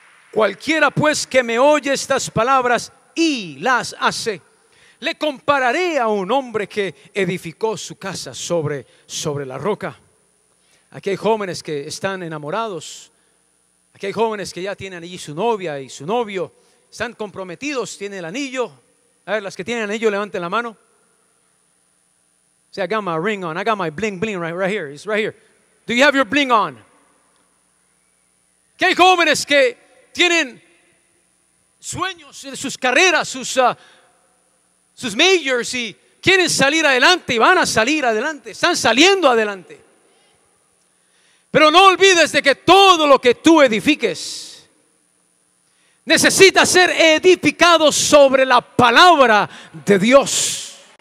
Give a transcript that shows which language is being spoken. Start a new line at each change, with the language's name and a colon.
Spanish: Cualquiera pues que me oye estas palabras y las hace, le compararé a un hombre que edificó su casa sobre la roca. Aquí hay jóvenes que están enamorados. Aquí hay jóvenes que ya tienen allí su novia y su novio. Están comprometidos, tienen el anillo. A ver, las que tienen anillo, levanten la mano.
English: Say, I got my ring on. I got my bling bling right here. It's right here. Do you have your bling on?
Spanish: Que hay jóvenes que tienen sueños de sus carreras, sus majors, y quieren salir adelante y van a salir adelante. Están saliendo adelante. Pero no olvides de que todo lo que tú edifiques necesita ser edificado sobre la palabra de Dios.